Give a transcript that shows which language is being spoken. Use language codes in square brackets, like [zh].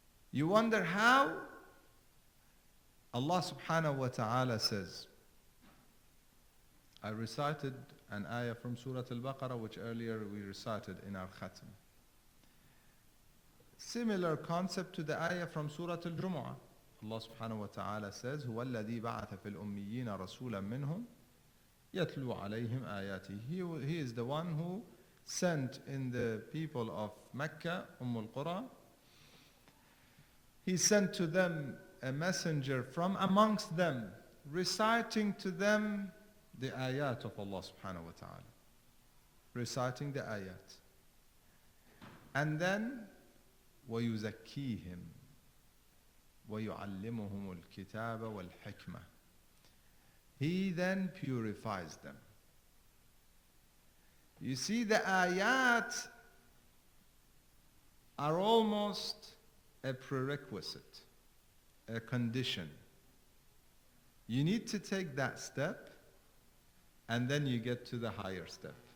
[en] You wonder how? Allah subhanahu wa ta'ala says, I recited an ayah from Surah Al-Baqarah, which earlier we recited in our khatam. Similar concept to the ayah from Surah Al-Jumu'ah. [ar] Allah subhanahu wa ta'ala says, هُوَ الَّذِي بَعَثَ فِي الْأُمِّيِّينَ رَسُولًا مِّنْهُمْ يَتْلُو عَلَيْهِمْ آيَاتِهِ. [en] He is the one who sent in the people of Mecca, al-Qura. He sent to them a messenger from amongst them, reciting to them the ayat of Allah subhanahu wa ta'ala. Reciting the ayat. And then, [ar] وَيُزَكِّيهِمْ وَيُعَلِّمُهُمُ الْكِتَابَ وَالْحِكْمَةِ. [en] He then purifies them. You see, the ayat are almost a prerequisite, a condition. You need to take that step, and then you get to the higher step.